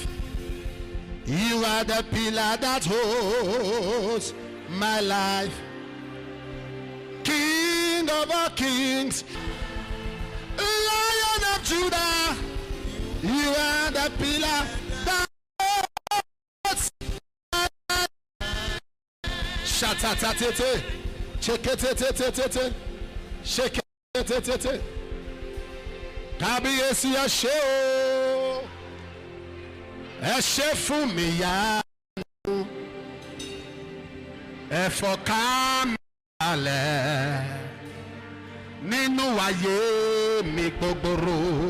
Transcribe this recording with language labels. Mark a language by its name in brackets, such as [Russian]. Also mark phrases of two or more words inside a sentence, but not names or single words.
[English] You are the pillar that holds my life. King of all kings, Lion of Judah, you are the pillar that holds my life. Shatatatete, cheketetetetete, sheketetetete, [Yoruba] Kabiyesi Ashe o, Ashe fún mi yanu, ẹ̀fọ́ká alẹ́ nínú ayé mi gbogboro.